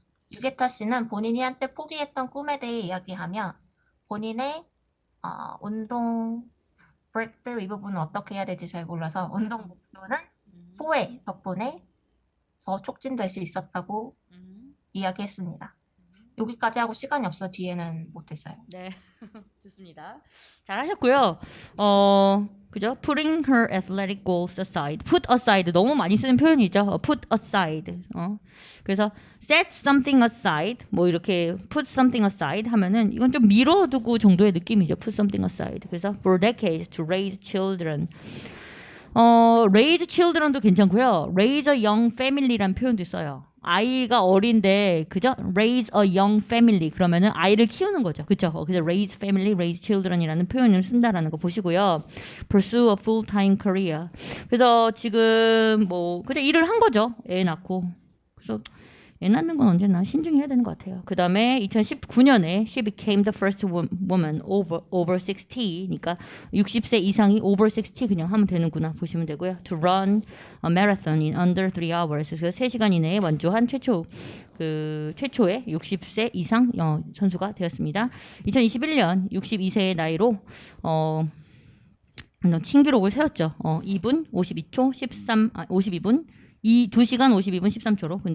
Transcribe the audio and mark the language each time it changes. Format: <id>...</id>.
<ko>유게타 씨는 본인이 한때 포기했던 꿈에 대해 이야기하며 본인의 운동 브레이크through 이 부분은 어떻게 해야 될지 잘 몰라서 운동 목표는 후회 덕분에 더 촉진될 수 있었다고 이야기했습니다. 여기까지 하고 시간이 없어 뒤에는 못했어요. 네, 좋습니다. 잘하셨고요. 그죠?</ko> <en>Putting her athletic goals aside. Put aside</en> <ko>너무 많이 쓰는 표현이죠.</ko> <en>Put aside.</en> <ko>그래서</ko> <en>set something aside.</en> <ko>뭐 이렇게</ko> <en>put something aside</en> <ko>하면은 이건 좀 미뤄두고 정도의 느낌이죠.</ko> <en>Put something aside.</en> <ko>그래서</ko> <en>for decades to raise children. raise children도 괜찮고요. raise a young family란 표현도 있어요.</en> <ko>아이가 어린데 그죠?</ko> <en>raise a young family</en> <ko>그러면은 아이를 키우는 거죠. 그죠? 그래서</ko> <en>raise family, raise children</en> <ko>이라는 표현을 쓴다라는 거 보시고요.</ko> <en>pursue a full-time career.</en> <ko>그래서 지금 뭐 그냥 일을 한 거죠. 애 낳고. 그래서 애 낳는 건 언제나 신중히 해야 되는 것 같아요. 그 다음에 2019년에</ko> <en>she became the first woman over 60</en> <ko>니까 60세 이상이 over 60 그냥 하면 되는구나 보시면 되고요.</ko> <en>to run a marathon in under 3 hours.</en> <ko>그래서 3시간 이내에 완주한 최초의 60세 이상 선수가 되었습니다. 2021년 62세의 나이로 신기록을 세웠죠. 2분 52초 52분 2시간 52분 13초로.</ko>